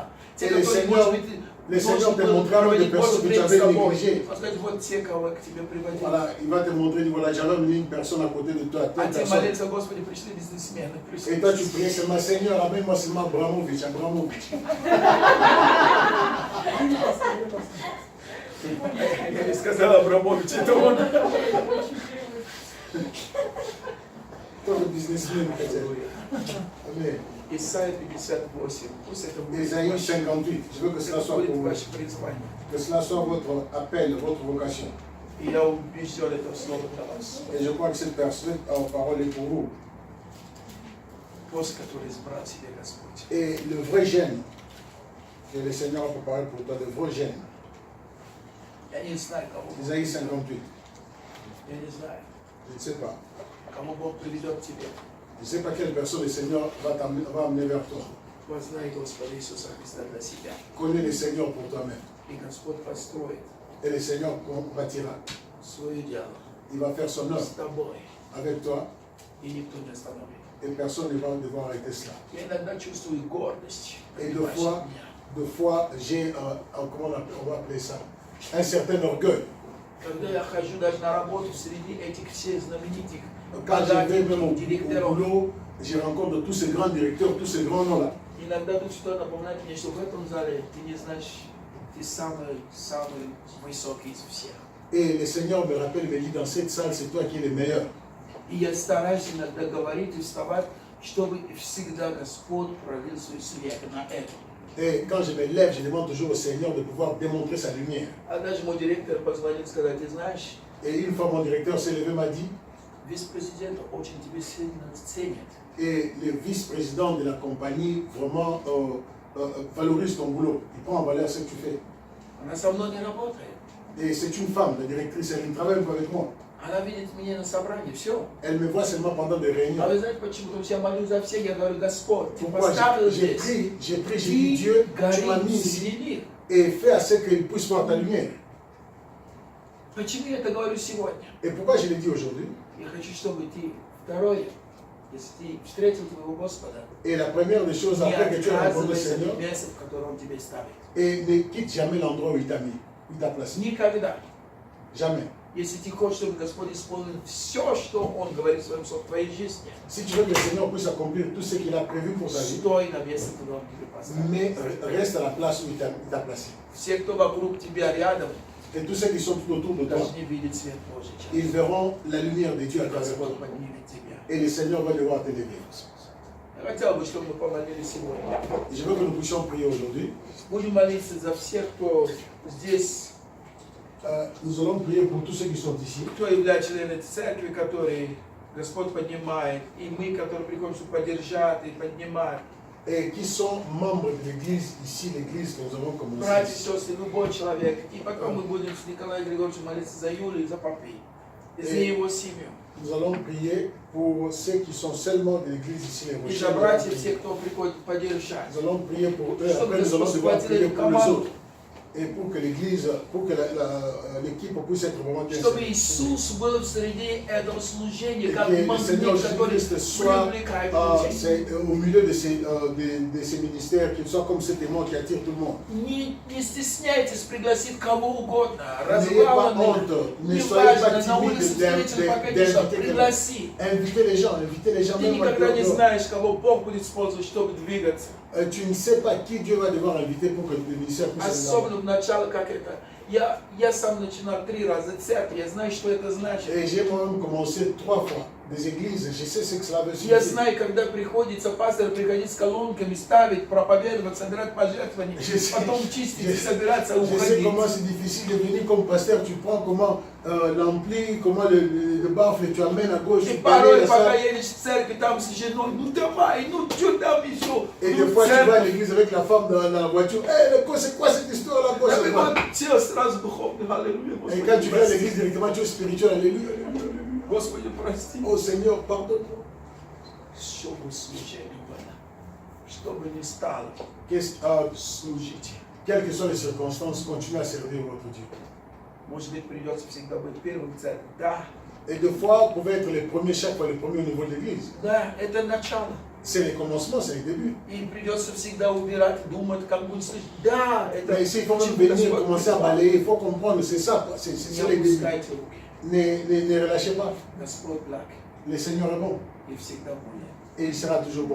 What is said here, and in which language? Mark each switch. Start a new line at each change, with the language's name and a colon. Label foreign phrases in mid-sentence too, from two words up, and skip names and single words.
Russian: Те,
French: Et le
Russian: которые,
French: Seigneur,
Russian: может быть,
French: le Seigneur
Russian: должен
French: te
Russian: был
French: montrera des
Russian: проводить больше
French: personnes que tu
Russian: времени с
French: avais
Russian: тобой.
French: négligées.
Russian: Он скажет, вот те, кого я к тебе приводил.
French: Voilà, il va te montrer, dit, voilà, j'avais amené une personne à côté de toi,
Russian: А
French: telle
Russian: те
French: personne.
Russian: молятся, Господи, пришли бизнесмены, пришли.
French: Et toi, tu priais seulement, Seigneur, amène-moi seulement Abramovich, Abramovich.
Russian: Я не сказал Абрамович, это он.
French: Toi, le businessman, peut-être. Amen.
Russian: Исайя 58, пусть это будет
French: Ésaïe 58, je veux que cela soit pour vous.
Russian: ваше призвание.
French: Que cela soit votre appel, votre vocation.
Russian: И я убежден, это слово для вас.
French: Et je crois que cette parole est pour vous.
Russian: Пост, который избрал себе Господь.
French: Et le vrai gène que le Seigneur a préparé pour toi, le vrai gène.
Russian: Я не знаю, кого Бог,
French: Ésaïe 58,
Russian: я не знаю,
French: je ne sais pas.
Russian: кого Бог приведет к тебе.
French: Je ne sais pas quelle personne le Seigneur va amener vers toi.
Russian: Познай Господа Иисуса Христа для себя.
French: Connais le Seigneur pour toi-même.
Russian: И Господь построит
French: Et le Seigneur bâtira.
Russian: свое дело
French: Il va faire son œuvre
Russian: с тобой,
French: avec toi
Russian: и никто не остановит.
French: et personne ne va devoir arrêter cela.
Russian: Я иногда чувствую гордость.
French: Et
Russian: понимаешь, меня.
French: deux fois j'ai, comment on va appeler ça, un certain orgueil.
Russian: Когда я хожу даже на работу среди этих всех знаменитых
French: Quand je vais même au
Russian: директоров,
French: boulot, je rencontre tous ces grands directeurs, tous ces grands noms-là.
Russian: иногда Дух Святой напоминает мне, что в этом зале ты не знаешь, ты самый высокий из всех.
French: Et le Seigneur me rappelle, il me dit, dans cette salle, c'est toi qui es le meilleur.
Russian: И я стараюсь иногда говорить и вставать, чтобы всегда Господь пролил свой свет на это.
French: Et quand je me lève, je demande toujours au Seigneur de pouvoir démontrer sa lumière.
Russian: Однажды мой директор позвонил и сказал, ты знаешь,
French: Et une fois, mon directeur s'est levé, m'a dit,
Russian: вице-президент очень тебя сильно ценит.
French: et le vice-président de la compagnie vraiment valorise ton boulot. Il prend en valeur ce que tu fais.
Russian: Она со мной не работает.
French: Et c'est une femme, la directrice, elle ne travaille pas avec moi.
Russian: Она видит меня на собрании, все.
French: Elle me voit seulement pendant des réunions.
Russian: А вы знаете почему? Потому что я молюсь за всех, я говорю, Господь, ты
French: Pourquoi
Russian: поставил
French: j'ai
Russian: здесь.
French: pris, j'ai dit, Dieu, tu m'as mis ici
Russian: среди них.
French: et fais à ce qu'il puisse voir ta lumière.
Russian: Почему я это говорю сегодня?
French: Et pourquoi je l'ai dit aujourd'hui?
Russian: Я хочу, чтобы ты, второе, если ты встретил твоего Господа,
French: Et la première des choses,
Russian: не
French: après que tu as rencontré le
Russian: отказывайся
French: Seigneur,
Russian: от места, в котором он тебя ставит.
French: et ne quitte jamais l'endroit où il t'a mis, où il t'a placé.
Russian: Никогда.
French: Jamais.
Russian: Если ты хочешь, чтобы Господь исполнил все, что Он говорит в своем слове в твоей жизни,
French: Si tu veux que le Seigneur puisse accomplir tout ce qu'il a prévu pour ta vie,
Russian: стой на месте, куда Он тебя поставил.
French: mais reste à la place où il t'a placé.
Russian: Все, кто вокруг тебя рядом,
French: Et tous ceux qui sont tout autour de toi,
Russian: должны видеть свет Божий.
French: ils verront la lumière de Dieu à travers toi.
Russian: Господь поднимет тебя.
French: Et le Seigneur va devoir t'élever.
Russian: Я хотел бы, чтобы мы помолились сегодня.
French: Je veux que nous puissions prier aujourd'hui.
Russian: Будем молиться за всех, кто здесь,
French: Nous allons prier pour tous ceux qui sont ici.
Russian: кто является членами церкви, которые Господь поднимает, и мы, которые приходим, чтобы поддержать и поднимать.
French: Et qui sont membres de l'église, ici, l'église que nous avons commencé.
Russian: Братья и сестры, любой человек. И потом мы будем с Николаем Григорьевичем молиться за Юлю и за Папи, и за его семью.
French: Nous allons prier pour ceux qui sont seulement de l'église ici, les
Russian: И за братьев, все, кто приходит поддержать.
French: Nous allons prier pour eux.
Russian: Чтобы
French: Après, nous allons
Russian: Господь
French: devoir
Russian: схватил
French: prier
Russian: эту
French: pour les
Russian: команду.
French: autres. Et pour que l'église, pour que l'équipe puisse être vraiment bien
Russian: Чтобы
French: servie.
Russian: Иисус был среди этого служения,
French: Et
Russian: как
French: que le Seigneur
Russian: магнит, который
French: Jésus-Christ soit
Russian: привлекает людей.
French: au milieu de ces ministères, qu'il soit comme cet aimant qui attire tout le monde.
Russian: Не стесняйтесь пригласить кого угодно,
French: N'ayez pas
Russian: разглавленных,
French: honte, ne soyez pas
Russian: неважно, на улице
French: timide
Russian: встретил, покатишь,
French: d'inviter
Russian: пригласи.
French: les gens, invitez les gens
Russian: Ты
French: même
Russian: никогда не
French: dehors.
Russian: знаешь, кого Бог будет использовать, чтобы двигаться.
French: Tu ne sais pas qui Dieu va devoir inviter pour que le ministère puisse aller en avant.
Russian: Особенно в начале, как это. Я сам начинал 3 раза церковь, я знаю, что это значит.
French: Et j'ai moi-même commencé 3 fois. des églises, je sais ce que cela veut
Russian: Я
French: signifier.
Russian: знаю, когда приходится пастор приходить с колонками, ставить, проповедовать, собирать пожертвования, потом чистить, собираться,
French: Je sais
Russian: уходить.
French: comment c'est difficile de venir comme pasteur, tu prends comment l'ampli, comment le baffle, tu amènes à gauche,
Russian: И
French: tu
Russian: порой,
French: payes
Russian: пока
French: ça.
Russian: едешь в церковь, там с женой, ну давай, ну что там еще?
French: Et
Russian: Ну,
French: des fois tu vas à
Russian: церковь.
French: l'église avec la femme dans la voiture, c'est quoi cette histoire là?
Russian: Я такой, тело сразу духовный, аллилуйя,
French: Et
Russian: Господи,
French: quand tu vas à l'église
Russian: прости.
French: directement, tu es spirituel, alléluia.
Russian: Господи, прости.
French: Oh Seigneur, pardonne-moi.
Russian: Что бы случайно было, что бы ни стало, служите.
French: Quelles que soient les circonstances, continue à servir votre Dieu.
Russian: Может быть, придется всегда быть первым в церкви. Да,
French: Et deux fois, vous pouvez être les premiers, chaque fois les premiers au niveau de l'église.
Russian: да, это начало.
French: C'est les commencements, c'est les débuts.
Russian: И придется всегда убирать, думать, как будет слышать. Да, это
French: Mais ici, il faut même
Russian: чему-то
French: venir,
Russian: свой
French: commencer à
Russian: прикол.
French: balayer, il faut comprendre, c'est ça, c'est
Russian: Не
French: les débuts.
Russian: опускайте руки.
French: Ne relâchez pas.
Russian: Господь благ
French: Le Seigneur est bon
Russian: и всегда будет.
French: et il sera toujours bon.